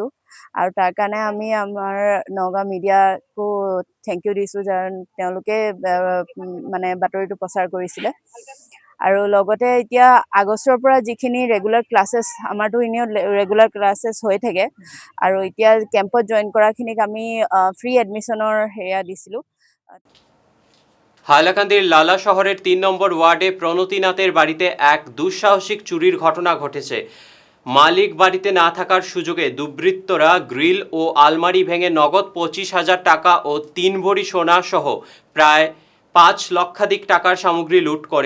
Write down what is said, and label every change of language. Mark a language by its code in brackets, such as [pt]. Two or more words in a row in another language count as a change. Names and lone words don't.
[as] আৰু তাৰ কাৰণে আমি আমাৰ নগাঁও মিডিয়াকো [en] thank you [as] দিছোঁ, কাৰণ তেওঁলোকে মানে বাতৰিটো প্ৰচাৰ কৰিছিলে। আৰু লগতে এতিয়া আগষ্টৰ পৰা যিখিনি [en] regular classes, [as] আমাৰতো এনেও [en] regular classes [as] হৈ থাকে, আৰু এতিয়া কেম্পত জইন কৰাখিনিক আমি [en] free admission [as] হেৰিয়া দিছিলোঁ। [bn] হাইলাকান্দির লালা শহরের 3 নম্বর ওয়ার্ডে প্রণতিনাথের বাড়িতে এক দুঃসাহসিক চুরির ঘটনা ঘটেছে। মালিক বাড়িতে না থাকার সুযোগে দুর্বৃত্তরা গ্রিল ও আলমারি ভেঙে নগদ 25,000 টাকা ও 3 ভরি সোনা সহ প্রায় 5 লক্ষাধিক টাকার সামগ্রী লুট করে।